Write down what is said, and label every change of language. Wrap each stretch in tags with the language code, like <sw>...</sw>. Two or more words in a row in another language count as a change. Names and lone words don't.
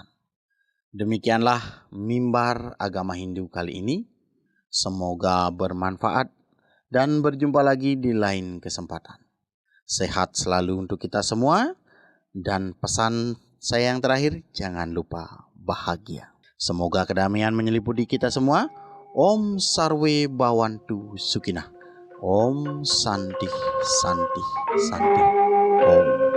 <id>Demikianlah mimbar agama Hindu kali ini. Semoga bermanfaat dan berjumpa lagi di lain kesempatan. Sehat selalu untuk kita semua, dan pesan saya yang terakhir, jangan lupa bahagia. Semoga kedamaian menyeliputi kita semua.</id> <sa>Om Sarwe Bhawantu Sukhina. Om Santi Santi Santi. Om.</sa>